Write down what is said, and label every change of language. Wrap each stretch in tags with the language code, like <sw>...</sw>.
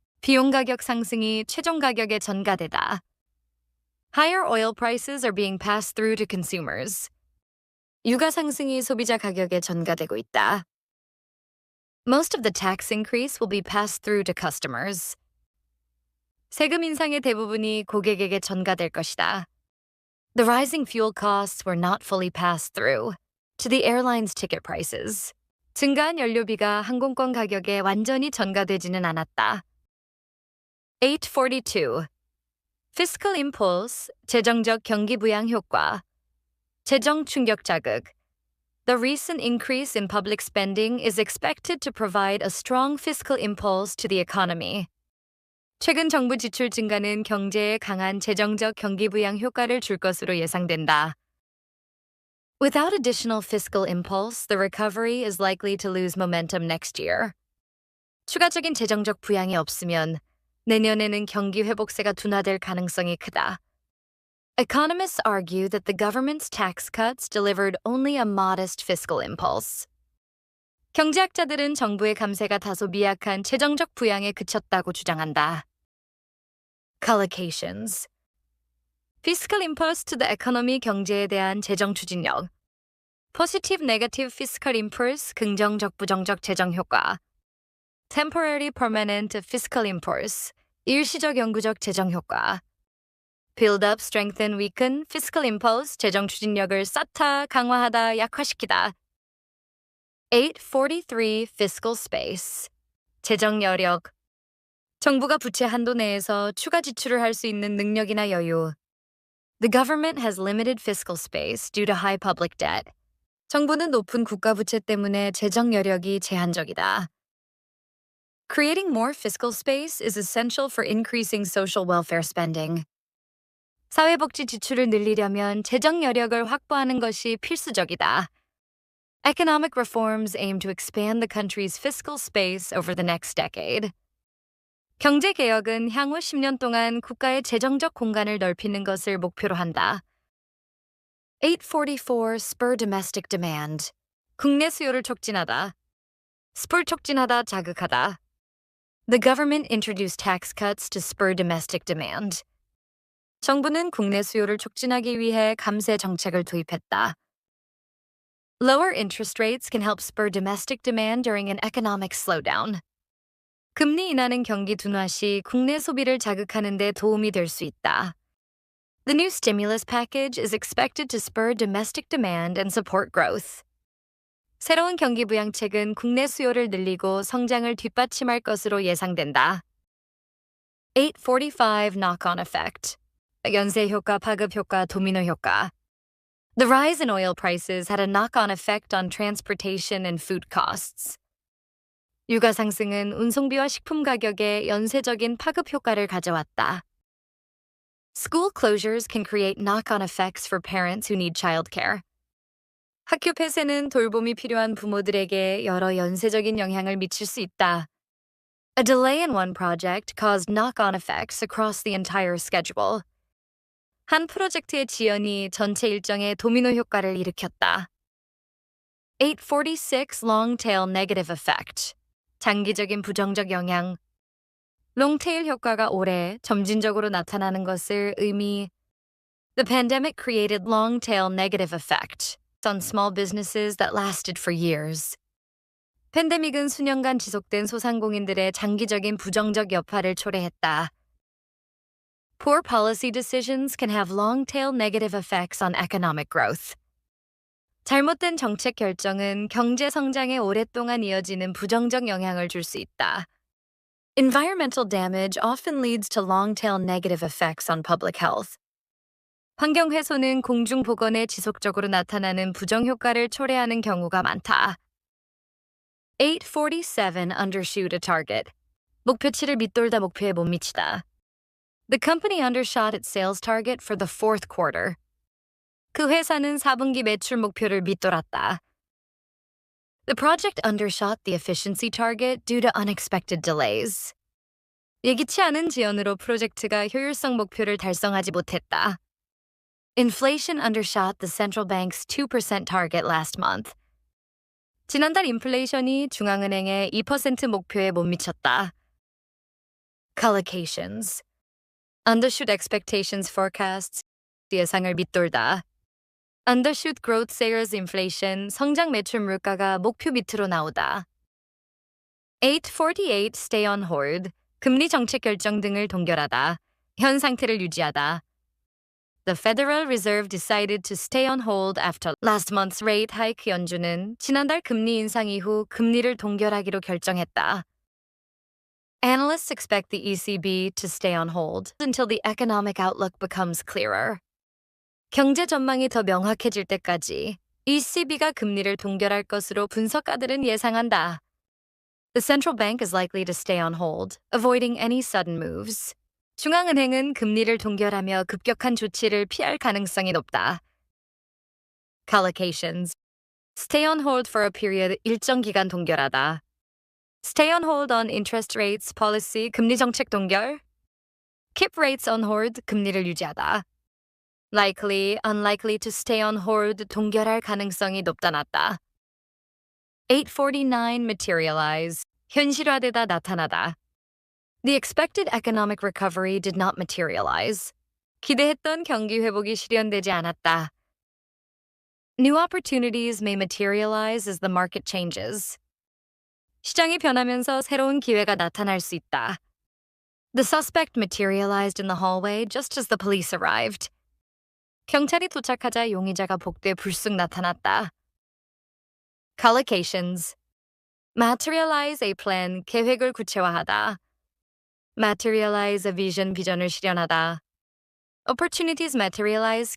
<ko>비용 가격 상승이 최종 가격에 전가되다.</ko> <en>Higher oil prices are being passed through to consumers.</en> <ko>유가 상승이 소비자 가격에 전가되고 있다.</ko> <en>Most of the tax increase will be passed through to customers.</en> <ko>세금 인상의 대부분이 고객에게 전가될 것이다.</ko> <en>The rising fuel costs were not fully passed through to the airline's ticket prices.</en> <ko>증가한 연료비가 항공권 가격에 완전히 전가되지는 않았다. 842. Fiscal impulse, 재정적 경기 부양 효과. 재정 충격 자극.</ko> <en>The recent increase in public spending is expected to provide a strong fiscal impulse to the economy.</en> <ko>최근 정부 지출 증가는 경제에 강한 재정적 경기 부양 효과를 줄 것으로 예상된다.</ko> <en>Without additional fiscal impulse, the recovery is likely to lose momentum next year.</en> <ko>추가적인 재정적 부양이 없으면 내년에는 경기 회복세가 둔화될 가능성이 크다.</ko> <en>Economists argue that the government's tax cuts delivered only a modest fiscal impulse.</en> <ko>경제학자들은 정부의 감세가 다소 미약한 재정적 부양에 그쳤다고 주장한다.</ko> <en>Collocations. Fiscal impulse to the economy</en> <ko>경제에 대한 재정 추진력.</ko> <en>Positive negative fiscal impulse</en> <ko>긍정적 부정적 재정 효과.</ko> <en>Temporary permanent fiscal impulse</en> <ko>일시적 영구적 재정 효과.</ko> <en>Build up, strengthen, weaken fiscal impulse</en> <ko>재정 추진력을 쌓다, 강화하다, 약화시키다. 843 fiscal space 재정 여력. 정부가 부채 한도 내에서 추가 지출을 할 수 있는 능력이나 여유.</ko> <en>The government has limited fiscal space due to high public debt.</en> <ko>정부는 높은 국가 부채 때문에 재정 여력이 제한적이다.</ko> <en>Creating more fiscal space is essential for increasing social welfare spending.</en> <ko>사회복지 지출을 늘리려면 재정 여력을 확보하는 것이 필수적이다.</ko> <en>Economic reforms aim to expand the country's fiscal space over the next decade.</en> <ko>경제 개혁은 향후 10년 동안 국가의 재정적 공간을 넓히는 것을 목표로 한다.</ko> <en>844 Spur domestic demand.</en> <ko>국내 수요를 촉진하다. spur 촉진하다, 자극하다.</ko> <en>The government introduced tax cuts to spur domestic demand.</en> <ko>정부는 국내 수요를 촉진하기 위해 감세 정책을 도입했다.</ko> <en>Lower interest rates can help spur domestic demand during an economic slowdown.</en> <ko>금리 인하는 경기 둔화 시 국내 소비를 자극하는 데 도움이 될 수 있다.</ko> <en>The new stimulus package is expected to spur domestic demand and support growth.</en> <ko>새로운 경기 부양책은 국내 수요를 늘리고 성장을 뒷받침할 것으로 예상된다.</ko> <en>845 knock-on effect.</en> <ko>연쇄 효과, 파급 효과, 도미노 효과.</ko> <en>The rise in oil prices had a knock-on effect on transportation and food costs.</en> <ko>유가 상승은 운송비와 식품 가격에 연쇄적인 파급 효과를 가져왔다.</ko> <en>School closures can create knock-on effects for parents who need childcare.</en> <ko>학교 폐쇄는 돌봄이 필요한 부모들에게 여러 연쇄적인 영향을 미칠 수 있다.</ko> <en>A delay in one project caused knock-on effects across the entire schedule.</en> <ko>한 프로젝트의 지연이 전체 일정에 도미노 효과를 일으켰다.</ko> <en>846 long-tail negative effect.</en> <ko>장기적인 부정적 영향. 롱테일 효과가 오래, 점진적으로 나타나는 것을 의미.</ko> <en>The pandemic created long-tail negative effect on small businesses that lasted for years.</en> <ko>팬데믹은 수년간 지속된 소상공인들의 장기적인 부정적 여파를 초래했다.</ko> <en>Poor policy decisions can have long-tail negative effects on economic growth.</en> <ko>잘못된 정책 결정은 경제 성장에 오랫동안 이어지는 부정적 영향을 줄 수 있다.</ko> <en>Environmental damage often leads to long-tail negative effects on public health.</en> <ko>환경 훼손은 공중 보건에 지속적으로 나타나는 부정 효과를 초래하는 경우가 많다.</ko> <en>847 undershoot a target.</en> <ko>목표치를 밑돌다 목표에 못 미치다.</ko> <en>The company undershot its sales target for the fourth quarter.</en> <ko>그 회사는 4분기 매출 목표를 밑돌았다.</ko> <en>The project undershot the efficiency target due to unexpected delays.</en> <ko>예기치 않은 지연으로 프로젝트가 효율성 목표를 달성하지 못했다.</ko> <en>Inflation undershot the central bank's 2% target last month.</en> <ko>지난달 인플레이션이 중앙은행의 2% 목표에 못 미쳤다.</ko> <en>Collocations. Undershoot expectations forecasts.</en> <ko>예상을 밑돌다.</ko> <en>Undershoot growth sales inflation.</en> <ko>성장 매출 물가가 목표 밑으로 나오다.</ko> <en>848 stay on hold.</en> <ko>금리 정책 결정 등을 동결하다. 현 상태를 유지하다.</ko> <en>The Federal Reserve decided to stay on hold after last month's rate hike.</en> <ko>연준은 지난달 금리 인상 이후 금리를 동결하기로 결정했다.</ko> <en>Analysts expect the ECB to stay on hold until the economic outlook becomes clearer.</en> <ko>경제 전망이 더 명확해질 때까지 ECB가 금리를 동결할 것으로 분석가들은 예상한다.</ko> <en>The central bank is likely to stay on hold, avoiding any sudden moves.</en> <ko>중앙은행은 금리를 동결하며 급격한 조치를 피할 가능성이 높다.</ko> <en>Collocations. Stay on hold for a period.</en> <ko>일정 기간 동결하다.</ko> <en>Stay on hold on interest rates policy.</en> <ko>금리 정책 동결.</ko> <en>Keep rates on hold.</en> <ko>금리를 유지하다.</ko> <en>Likely, unlikely to stay on hold.</en> <ko>동결할 가능성이 높다 낮다. 849 materialize. 현실화되다 나타나다.</ko> <en>The expected economic recovery did not materialize.</en> <ko>기대했던 경기 회복이 실현되지 않았다.</ko> <en>New opportunities may materialize as the market changes.</en> <ko>시장이 변하면서 새로운 기회가 나타날 수 있다.</ko> <en>The suspect materialized in the hallway just as the police arrived.</en> <ko>경찰이 도착하자 용의자가 복도에 불쑥 나타났다.</ko> <en>Collocations. Materialize a plan.</en> <ko>계획을 구체화하다.</ko> <en>Materialize a vision.</en> <ko>비전을 실현하다.</ko> <en>Opportunities materialize.</en>